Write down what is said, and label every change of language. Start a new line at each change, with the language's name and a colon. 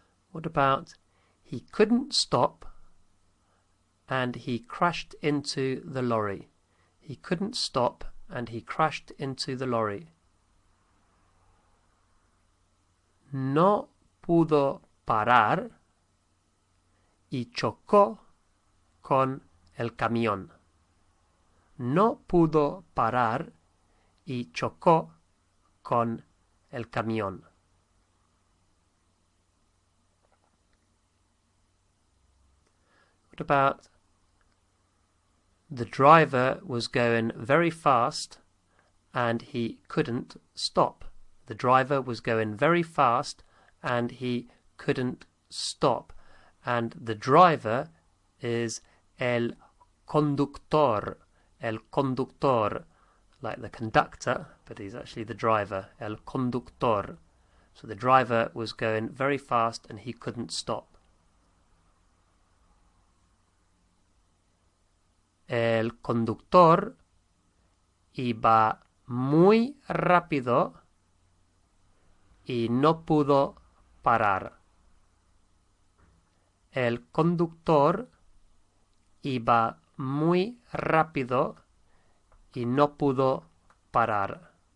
English: What about he couldn't stop and he crashed into the lorry? He couldn't stop and he crashed into the lorry.
Spanish: No pudo parar y chocó con el camión. No pudo parar y chocó con el camión.
English: What about the driver was going very fast and he couldn't stop? The driver was going very fast and he couldn't stop. And the driver is el conductor. El conductor, like the conductor, but he's actually the driver. El conductor. So the driver was going very fast and he couldn't stop.
Spanish: El conductor iba muy rápido y no pudo parar. El conductor iba muy rápido y no pudo parar.